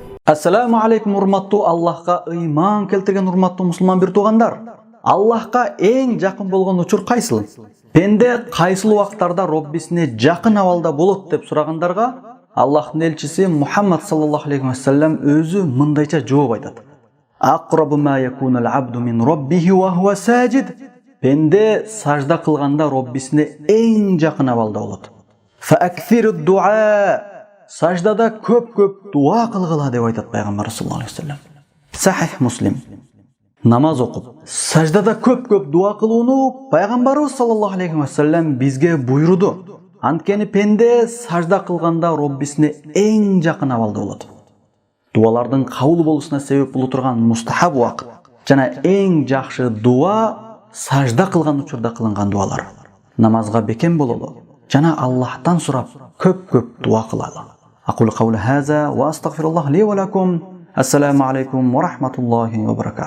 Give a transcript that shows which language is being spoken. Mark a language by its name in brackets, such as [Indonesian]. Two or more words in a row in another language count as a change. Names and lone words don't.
[Arabic] السلام عليكم [Kyrgyz] урматтуу Аллахка ыйман келтирген урматтуу мусулман бир туугандар. Аллахка эң жакын болгон учур кайсыл? Пенде кайсыл убактарда Роббисине жакын абалда болот деп сурагандарга Аллахтын элчиси Мухаммад [Arabic] صلى الله عليه وسلم [Kyrgyz] өзү мындайча жооп айтат. [Arabic] أقرب ما يكون العبد من ربه وهو ساجد. [Kyrgyz] Пенде сажда кылганда Роббисине эң жакын абалда болот. [Arabic] فأكثروا الدعاء. [Kyrgyz] Саждада көп дуа кылгыла деп айтат пайгамбар [Arabic] صلى الله عليه وسلم. [Kyrgyz] Сахих Муслим. Намаз окуп, саждада көп дуа кылууну пайгамбарыбыз [Arabic] صلى الله عليه وسلم [Kyrgyz] бизге буйруду. Анткени пенде сажда кылганда Роббисине эң жакын абалда болот. Дуалардын кабыл болушуна себеп боло турган мустахаб убакыт жана эң жакшы дуа сажда кылган учурда кылынган дуалар. Намазга бекем бололу жана Аллахтан сурап көп дуа кылалы. [Arabic] أقول قول هذا وأستغفر الله لي ولكم. السلام عليكم ورحمة الله وبركاته.